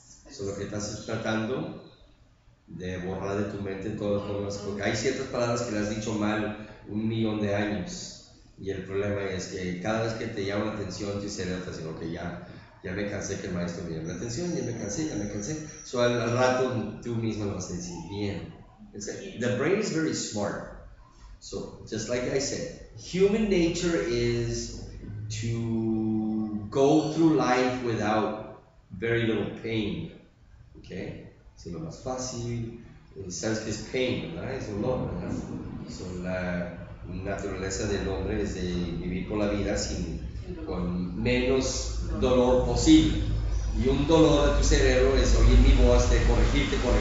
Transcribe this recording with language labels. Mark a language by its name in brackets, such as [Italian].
[Spanish] So, lo que estás tratando de borrar de tu mente todas las formas, porque hay ciertas palabras que le has dicho mal 1,000,000 de años. Y el problema es que cada vez que te llama la atención, tu cerebro te dice, ok, ya me cansé que el maestro me llame la atención, ya me cansé. So al rato tú mismo lo vas a decir bien. [English] The brain is very smart. So just like I said, human nature is to go through life without very little pain. [Spanish] Okay? Es lo más fácil. Sabes que es pain, ¿verdad? Es dolor, ¿verdad? So, la naturaleza del hombre es de vivir por la vida con menos dolor posible. Y un dolor de tu cerebro es oír mi voz de corregirte.